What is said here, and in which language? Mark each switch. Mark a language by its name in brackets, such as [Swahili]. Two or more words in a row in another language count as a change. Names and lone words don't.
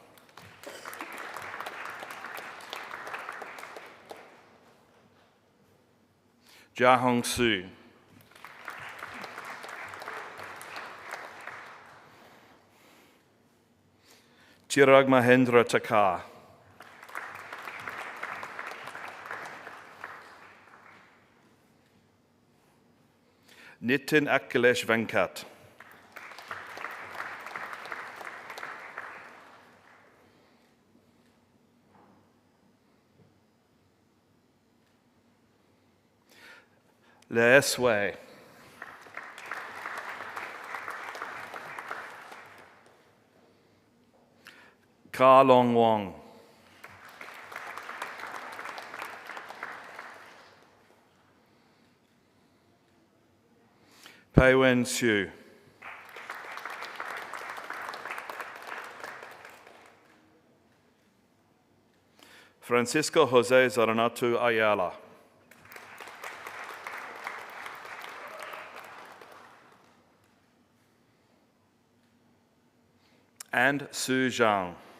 [English] Jahong Su. Chirag Mahendra Takar. Nitin Akhilesh Venkat. Le Sway. Ka Long Wong. Pei Wen Siu. Francisco Jose Zaranatu Ayala. And Su Zhang.